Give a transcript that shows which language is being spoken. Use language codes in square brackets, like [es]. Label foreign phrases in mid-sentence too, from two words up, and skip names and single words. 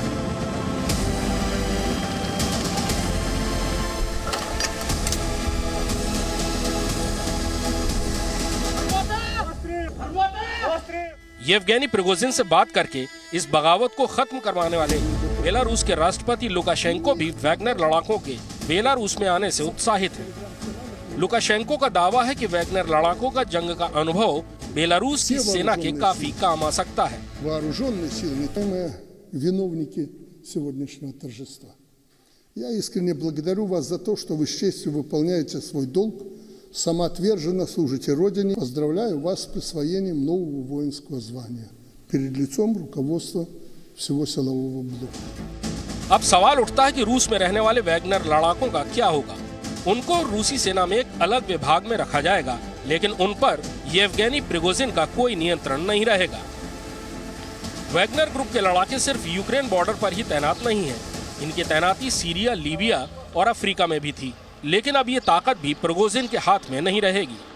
[hi] येवगेनी प्रिगोजिन से बात करके इस बगावत को खत्म करवाने वाले बेलारूस के राष्ट्रपति लुकाशेंको भी वैगनर लड़ाकों के बेलारूस में आने से उत्साहित हैं। लुकाशेंको का दावा है कि वैगनर लड़ाकों का जंग का अनुभव बेलारूस की सेना के काफी काम आ सकता है। [ru] Я искренне благодарю вас за то, что вы с честью выполняете свой долг, самоотверженно служите Родине. Поздравляю вас с присвоением нового воинского звания перед лицом руководства всего силового блока। [hi] अब सवाल उठता है कि रूस में रहने वाले वैगनर लड़ाकों का क्या होगा। उनको रूसी सेना में एक अलग विभाग में रखा जाएगा, लेकिन उन पर येवगेनी प्रिगोजिन का कोई नियंत्रण नहीं रहेगा। वैगनर ग्रुप के लड़ाके सिर्फ यूक्रेन बॉर्डर पर ही तैनात नहीं है। इनकी तैनाती सीरिया, लीबिया और अफ्रीका में भी थी, लेकिन अब ये ताकत भी प्रिगोजिन के हाथ में नहीं रहेगी।